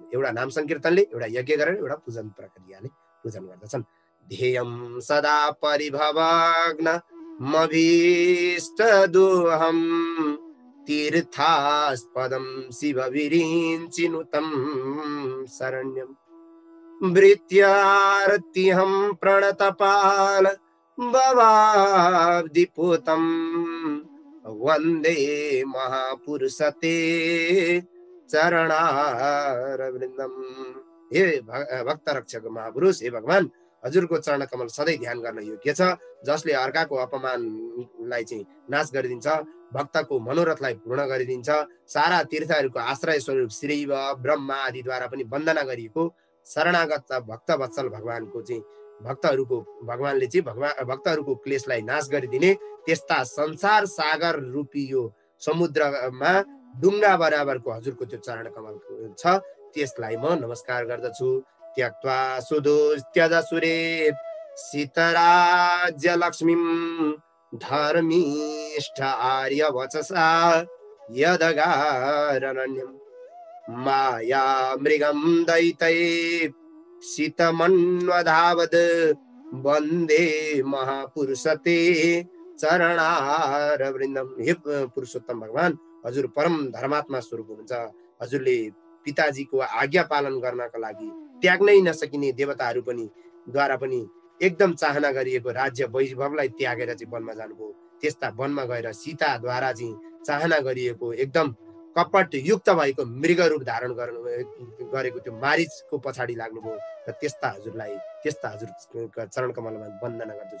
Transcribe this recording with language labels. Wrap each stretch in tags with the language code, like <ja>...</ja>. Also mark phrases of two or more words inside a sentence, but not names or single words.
<ne>एउटा नाम संकीर्तनले, एउटा यज्ञ गरेर, एउटा पूजन प्रक्रियाले पूजन गर्दछन्।</ne> <sa>ध्येयं सदा परिभवग्न मभीष्ट दुहं तीर्थास्पदं शिव विरिञ्चिनुतं शरण्यं वृत्यार्तिहं प्रणतपाल भवाब्धिपूतं वन्दे महापुरुषते चरणारविन्दम।</sa> <ne>हे भक्त रक्षक महापुरुष, हे भगवान हजुरको चरण कमल सधैँ ध्यान गर्न योग्य छ, जसले अर्काको अपमानलाई चाहिँ नाश गरिदिन्छ, भक्तको मनोरथलाई पूर्ण गरिदिन्छ। सारा तीर्थहरूको आश्रय स्वरूप शिव ब्रह्मा आदिद्वारा पनि वन्दना गरिएको शरणागत भक्त वत्सल भगवानको चाहिँ भगवानले चाहिँ भक्तहरूको क्लेशलाई नाश गरिदिने त्यस्ता संसार सागर रूपी यो समुद्रमा डुङ्गा बराबरको हजुरको त्यो चरण कमल छ, त्यसलाई म नमस्कार गर्दछु।</ne> <sa>त्यक्त्वा सुदुस्त्यजसुरे सीतराज्य लक्ष्मीं धर्मिष्ठ आर्य वचसा यदगारण्यं माया मृगं दैतै सीतमन्वधावद वन्दे महापुरुषते चरणारविन्दम।</sa> <ne>हे पुरुषोत्तम भगवान, हजुर परम धर्मात्मा स्वरूप हुनुहुन्छ। हजुरले पिताजीको आज्ञा पालन गर्नका लागि त्याग्नै नसकिने देवताहरू पनि द्वारा पनि एकदम चाहना गरिएको राज्य वैभवलाई त्यागेर चाहिँ वनमा जानुभयो। त्यस्ता वनमा गएर सीताद्वारा चाहिँ चाहना गरिएको एकदम कपट युक्त भएको मृग रूप धारण गरेको त्यो मारिचको पछाडि लाग्नुभयो र त्यस्ता हजुरका चरण कमलमा वन्दना गर्दछु।</ne>